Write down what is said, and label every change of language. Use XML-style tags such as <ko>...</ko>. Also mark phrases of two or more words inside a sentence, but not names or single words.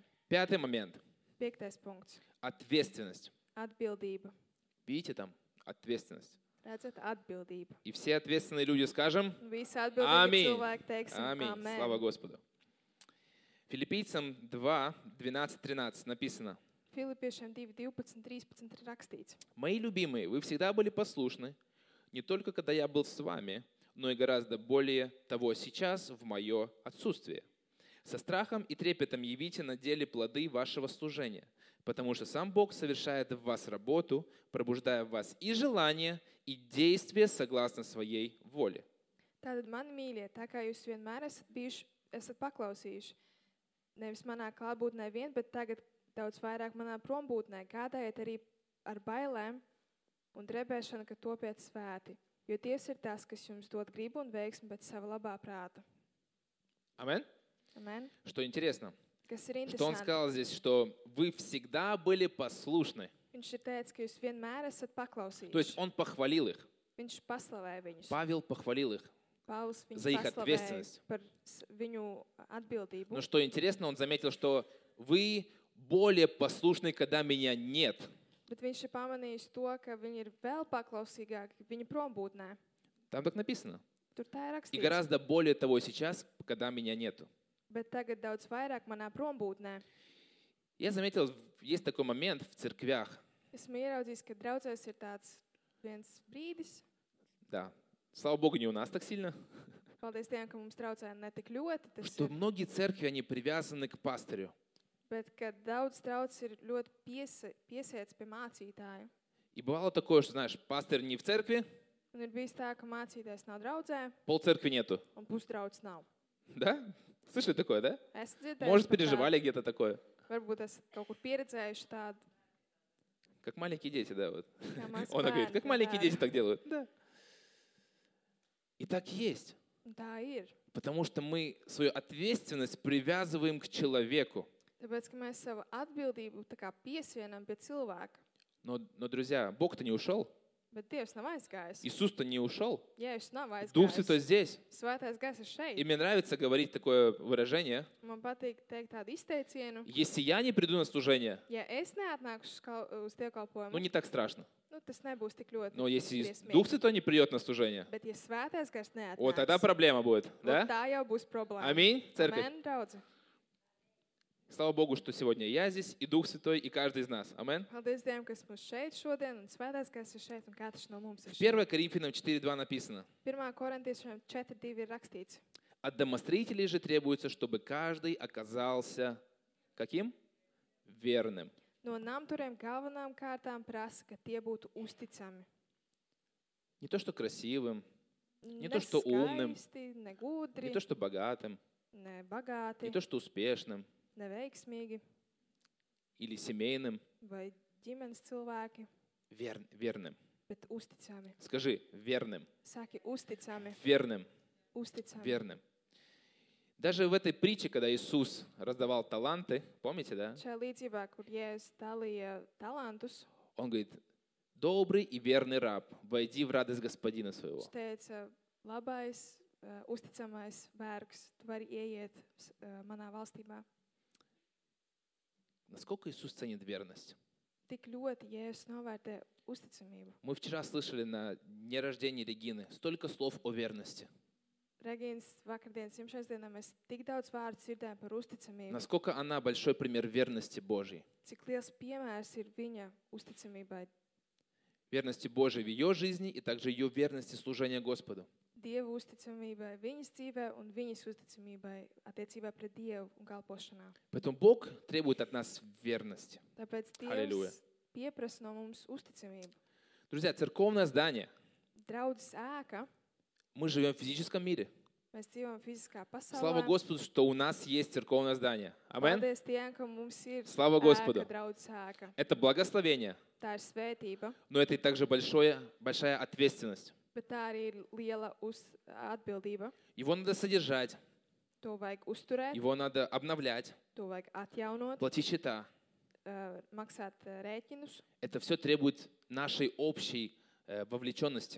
<ru>5 момент.</ru> <lv>5. punkts.</lv> <ru>Ответственность.</ru> <lv>Atbildība.</lv> <ru>Видите там? Ответственность.</ru> <lv>Redzat, atbildība.</lv> <ru>И все ответственные люди скажем</ru> <lv>Visi atbildīgi</lv> <ru>Аминь.</ru> <lv>cilvēki teiksim</lv> <ru>Аминь.</ru> <lv>amen.</lv> <ru>Слава Господу. Филиппийцам 2, 12, 13 написано.</ru> <lv>Filipiešiem 2, 12, 13 ir rakstīts.</lv> <ru>Мои любимые, вы всегда были послушны, не только когда я был с вами, но и гораздо более того сейчас в мое отсутствие. Со страхом и трепетом явите на деле плоды вашего служения, потому что сам Бог совершает в вас работу, пробуждая в вас и желание, и действие согласно своей воле.</ru> <lv>Tātad, mani mīļie, tā kā jūs vienmēr esat paklausījuši, nevis manā klātbūtnē vien, bet tagad daudz vairāk manā prombūtnē, gādājiet arī ar bailēm un drebēšanu, ka topiet svēti, jo Dievs ir tas, kas jums dod gribu un veiksmi pēc sava labā prāta.</lv> <ru>Амин?</ru> <lv>Amen.</lv> <ru>Что интересно,</ru> <lv>Kas ir</lv> <ru>что он</ru> <lv>interesanti.</lv> <ru>сказал здесь, что вы всегда были послушны.</ru> <lv>Viņš ir teicis, ka jūs vienmēr esat</lv> <ru>То есть</ru> <lv>paklausījuši.</lv> <ru>он похвалил их.</ru> <lv>Viņš paslavēja viņus.</lv> <ru>Павел похвалил их.</ru> <lv>Pāvils</lv> <ru>за их</ru> <lv>viņus paslavēja</lv> <ru>ответственность.</ru> <lv>par viņu atbildību.</lv> <ru>Но что интересно, он заметил, что вы более послушны, когда меня нет.</ru> <lv>Bet viņš ir pamanījis to, ka viņi ir vēl paklausīgāki viņa prombūtnē.</lv> <ru>Там так написано.</ru> <lv>Tur tā ir</lv> <ru>И</ru> <lv>rakstīts.</lv> <ru>гораздо более того сейчас, когда меня нету.</ru> <lv>Bet tagad daudz vairāk manā prombūtnē.</lv> <ru>Я заметил, есть такой момент в церквях.</ru> <lv>Esmu ieraudzījis, ka draudzēs ir tāds viens brīdis.</lv> <ru>Да. Слава Богу, не у нас так сильно.</ru> <lv>Paldies Dievam, ka mums draudzē ne tik ļoti tas</lv> <ru>Что</ru> <lv>ir.</lv> <ru>многие церкви, они привязаны к пастырю.</ru> <lv>Bet, ka daudz draudzes ir ļoti piesiets pie mācītāja.</lv> <ru>И бывало такое, что, знаешь, пастырь не в церкви,</ru> <lv>Un ir bijis tā, ka mācītājs nav draudzē</lv> <ru>полцеркви нету.</ru> <lv>un pusdraudzes nav.</lv> <ru>Да? Слышали такое, да?</ru> <lv>Es dzirdēju,</lv> <ru>Может,</ru> <lv>par tādu.</lv> <ru>переживали где-то такое.</ru> <lv>Varbūt esat kaut kur pieredzējuši tādu.</lv> <ru>Как маленькие дети, да? Вот.</ru> <lv>Kā mazs</lv> <ru>Он говорит,</ru> <lv>bērns,</lv> <ru>как</ru> <lv>kā</lv> <ru>маленькие</ru> <lv>bērni.</lv> <ru>дети так делают. Да. И так есть.</ru> <lv>Un tā ir.</lv> <ru>Потому что мы свою ответственность привязываем к человеку.</ru> <lv>Tāpēc, ka mēs savu atbildību tā kā piesienam pie cilvēka.</lv> <ru>Но, друзья, Бог-то не ушел.</ru> <lv>Bet Dievs nav aizgājis.</lv> <ru>Иисус-то не ушел.</ru> <lv>Jēzus nav</lv> <ru>Дух Святой</ru> <lv>aizgājis.</lv> <ru>здесь.</ru> <lv>Svētais gars ir šeit.</lv> <ru>И мне нравится говорить такое выражение.</ru> <lv>Man patīk teikt tādu izteicienu.</lv> <ru>Если я не приду на служение,</ru> <lv>Ja es neatnākšu uz dievkalpojumu,</lv> <ru>не так страшно.</ru> <lv>Tas nebūs tik ļoti</lv> <ru>Но если</ru> <lv>briesmīgi.</lv> <ru>Дух Святой не придет на служение,</ru> <lv>Bet, ja svētais gars</lv> <ru>вот тогда</ru> <lv>neatnāks,</lv> <ru>проблема будет. Да?</ru> <lv>tā jau būs problēma.</lv> <ru>Аминь, церковь.</ru> <lv>Amen, draudzi.</lv> <ru>Слава Богу, что сегодня я здесь, и Дух Святой, и каждый из нас. Аминь.</ru> <lv>Paldies Dievam, kas mums šeit šodien, un svētais gars ir šeit, un katrs no mums ir</lv> <ru>В</ru> <lv>šeit.</lv> <ru>1 Коринфянам 4:2 написано:</ru> <lv>1. Korintiešiem 4:2 ir rakstīts.</lv> <ru>от домостроителей же требуется, чтобы каждый оказался каким? Верным.</ru> <lv>No namturiem galvenām kārtām prasa, ka tie būtu uzticami.</lv> <ru>Не то, что красивым,</ru> <lv>Ne</lv> <ru>to, что умным,</ru> <lv>skaisti, ne</lv> <ru>не</ru> <lv>gudri,</lv> <ru>то, что богатым,</ru> <lv>ne bagāti,</lv> <ru>не то, что успешным</ru> <lv>ne veiksmīgi,</lv> <ru>или семейным.</ru> <lv>vai ģimenes cilvēki,</lv> <ru>Верным.</ru> <lv>bet uzticami.</lv> <ru>Скажи, верным.</ru> <lv>Saki uzticami,</lv> <ru>Верным.</ru> <lv>uzticami.</lv> <ru>Верным. Даже в этой притче, когда Иисус раздавал таланты, помните, да?</ru> <lv>Šajā līdzībā, kur Jēzus dalīja talantus,</lv> <ru>Он говорит: добрый и верный раб, войди в радость господина своего.</ru> <lv>viņš teica, labais, uzticamais vergs, tu vari ieiet manā valstībā.</lv> <ru>Насколько Иисус ценит верность?</ru> <lv>Tik ļoti Jēzus novērtē uzticamību.</lv> <ru>Мы вчера слышали на дне рождения Регины столько слов о верности.</ru> <lv>Regīnas vakardienas dzimšanas dienā mēs tik daudz vārdu dzirdējām par uzticamību.</lv> <ru>Насколько она большой пример верности Божьей.</ru> <lv>Cik liels piemērs ir viņa uzticamībai,</lv> <ru>Верности Божьей в ее жизни и также ее верности служения Господу.</ru> <lv>Dieva uzticamībai viņas dzīvē un viņas uzticamībai attiecībā pret Dievu un kalpošanā.</lv> <ru>Поэтому Бог требует от нас верности.</ru> <lv>Tāpēc Halleluja. Dievs pieprasa no mums uzticamību.</lv> <ru>Друзья, церковное здание.</ru> <lv>Draudzes ēka,</lv> <ru>Мы живем в физическом мире.</ru> <lv>mēs dzīvojam fiziskā</lv> <ru>Слава</ru> <lv>pasaulē.</lv> <ru>Господу, что у нас есть церковное здание. Аминь.</ru> <lv>Paldies Dievam, ka mums ir</lv> <ru>Слава Господу.</ru> <lv>draudzes ēka.</lv> <ru>Это благословение,</ru> <lv>Tā ir svētība,</lv> <ru>но это и также большая ответственность.</ru> <lv>bet tā arī ir liela atbildība.</lv> <ru>Его надо содержать,</ru> <lv>To vajag uzturēt,</lv> <ru>его надо обновлять,</ru> <lv>to vajag atjaunot,</lv> <ru>платить счета.</ru> <lv>maksāt rēķinus.</lv> <ru>Это все требует нашей общей вовлеченности.</ru>